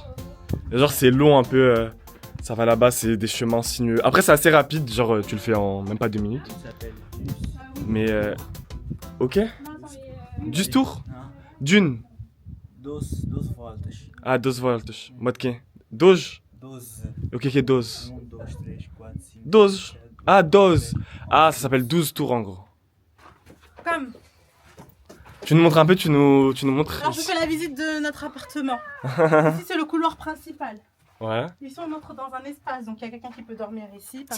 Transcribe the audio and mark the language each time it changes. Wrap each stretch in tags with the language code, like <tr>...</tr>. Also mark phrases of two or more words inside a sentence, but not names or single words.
<fr>Et genre, c'est long un peu. Ça va là-bas, c'est des chemins sinueux. Après, c'est assez rapide. Genre, tu le fais en même pas 2 minutes. Mais, ok. Du tour? Dune.</fr> <pt>12 voltas.</pt> <fr>Ah, 12 volts. Mode que? 12. 12.</fr> <pt>O que é 12? 1, 2, 3, 4, 5. 12. Ah, 12.</pt> <fr>Ah, ça s'appelle 12 tours en gros. Comme. Tu nous montres un peu, tu nous montres. Alors je fais la visite de notre appartement. Ici c'est le couloir principal. Ouais, Ici on entre dans un espace, donc il y a quelqu'un qui peut dormir ici par</fr>